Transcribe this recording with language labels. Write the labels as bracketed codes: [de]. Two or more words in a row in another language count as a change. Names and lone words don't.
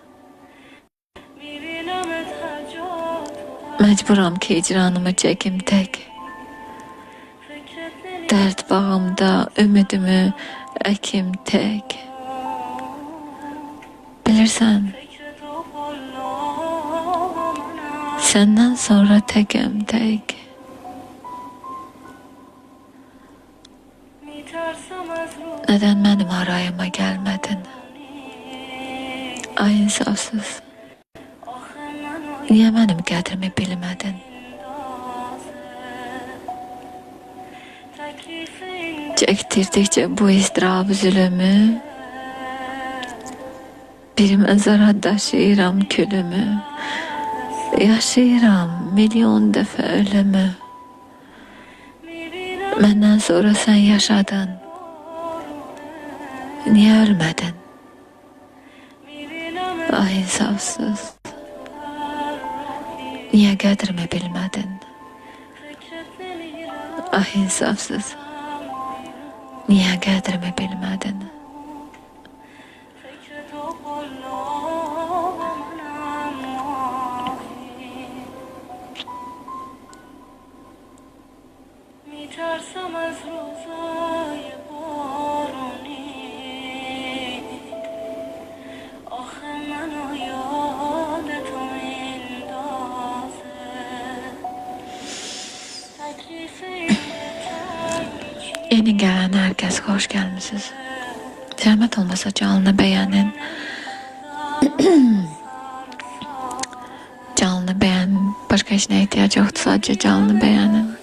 [az] Məcburam ki icranımı çəkim tək. Dərd bağımda ümidimi əkim tək. Bilirsən, səndən sonra təkəm tək. [tr] Neden benim arayıma gelmedin? [az] Ay insafsız. Niye benim qədrimi bilmədin? Çektirdikçe bu izdirab zulümü, bir məzara daşıyıram külümü. Yaşayıram milyon dəfə ölümü. Məndən sonra sen yaşadın. [tr] Niye ölmedin? Ay insafsız. [az] Niye qədrimi bilmədin? Ay insafsız. Niye qədrimi bilmədin? [fa] میترسم از روزای بارونی آخه منو یاد تو میندازه تکلیف [tr] Yeni gelen herkes hoş gelmişsiniz. Zahmet olmasa canlı beğenin. Canlı beğen. Başka işine ihtiyaç yoktu, sadece canlı beğenin.